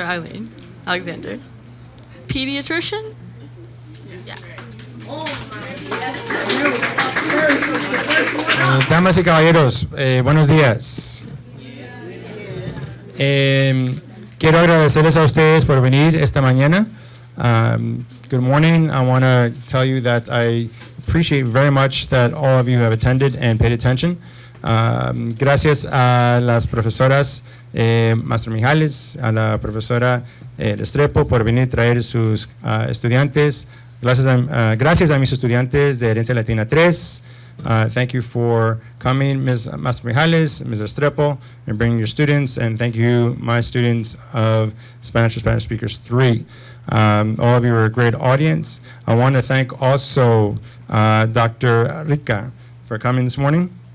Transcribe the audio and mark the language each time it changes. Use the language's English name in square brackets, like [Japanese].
[English] Eileen Alexander? Pediatrician? Yeah. [Spanish] Damas y caballeros, buenos días. Quiero agradecerles a ustedes por venir esta mañana. [English] Good morning. I want to tell you that I appreciate very much that all of you have attended and paid attention. [Spanish] Gracias a las profesoras Maestro Mijales, a la profesora Restrepo por venir a traer sus estudiantes. Gracias a mis estudiantes de Herencia Latina 3. [English] Thank you for coming, Ms. Maestro Mijales, Ms. Restrepo, and bringing your students. And thank you, my students of Spanish for Spanish Speakers 3. All of you are a great audience. I want to thank also Dr. Rica for coming this morning.